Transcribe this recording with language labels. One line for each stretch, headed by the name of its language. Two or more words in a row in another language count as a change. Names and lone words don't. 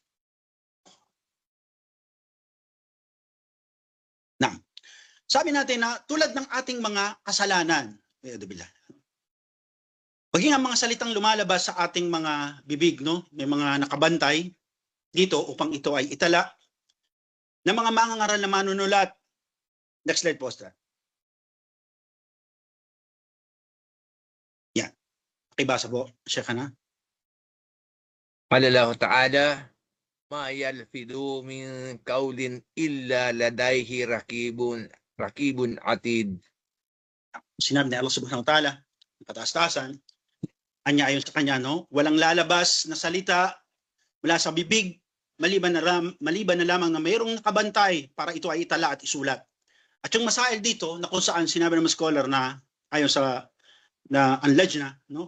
Filipino: Now, sabi natin na tulad ng ating mga kasalanan, maging ang mga salitang lumalabas sa ating mga bibig, no? May mga nakabantay dito upang ito ay itala ng mga mangangaral na manunulat.
English: Next slide
Filipino: po, Stan. Yan. Pakibasa po, Sheikh na.
Arabic: قال الله تعالى ما يلفظ من قول إلا لديه رقيب عتيد.
Filipino: Sinabi ni Allah
Arabic: سبحانه وتعالى,
Filipino: kataas-taasan, anya ayon sa kanya, no? Walang lalabas na salita mula sa bibig, maliban na lamang na mayroong nakabantay para ito ay itala at isulat. At yung masail dito, na kung saan sinabi ng mga scholar na, ayon sa na ang lajna, no?